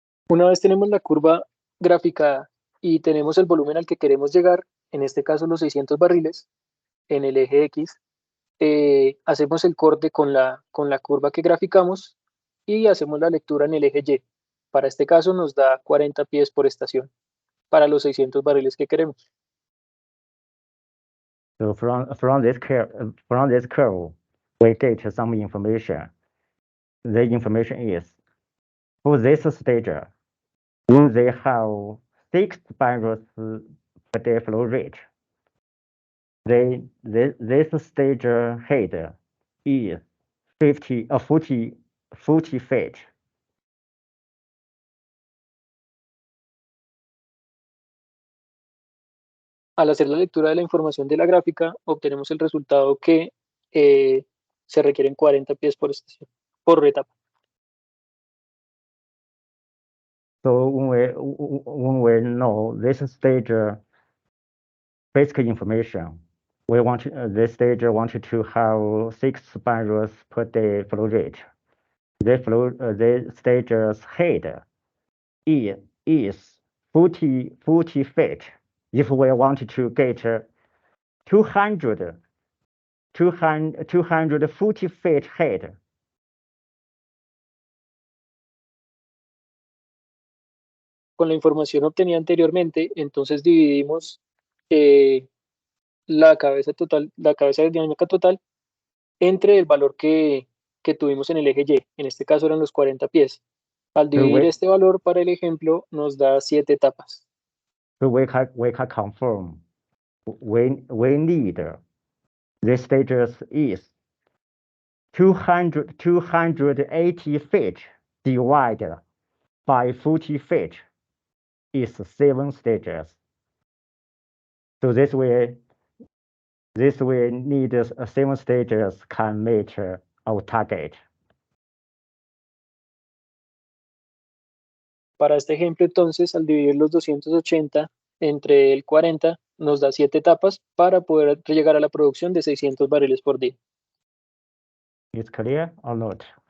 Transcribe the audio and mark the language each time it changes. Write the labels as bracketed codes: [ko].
[es] Una vez tenemos la curva graficada y tenemos el volumen al que queremos llegar, en este caso los 600 barriles, en el eje X, hacemos el corte con la curva que graficamos y hacemos la lectura en el eje Y. Para este caso nos da 40 pies por estación para los 600 barriles que queremos. [en] So from this curve, we get some information. The information is for this stage, will they have 6 barrels per day flow rate? This stage head is 40 feet. [es] Al hacer la lectura de la información de la gráfica, obtenemos el resultado que se requieren 40 pies por estación, por etapa. [en] So when we know this stage basic information, we want this stage wanted to have 6 barrels per day flow rate. The stage's head is 40 feet. If we want to get 240 feet head, [es] Con la información obtenida anteriormente, entonces dividimos la cabeza dinámica total entre el valor que tuvimos en el eje Y. En este caso eran los 40 pies. Al dividir este valor para el ejemplo nos da 7 etapas. [en] So we can confirm we need the stages is 280 feet divided by 40 feet is 7 stages. So this way need 7 stages can meet our target. [es] Para este ejemplo, entonces, al dividir los 280 entre el 40, nos da 7 etapas para poder llegar a la producción de 600 barriles por día. [en] Is clear or not?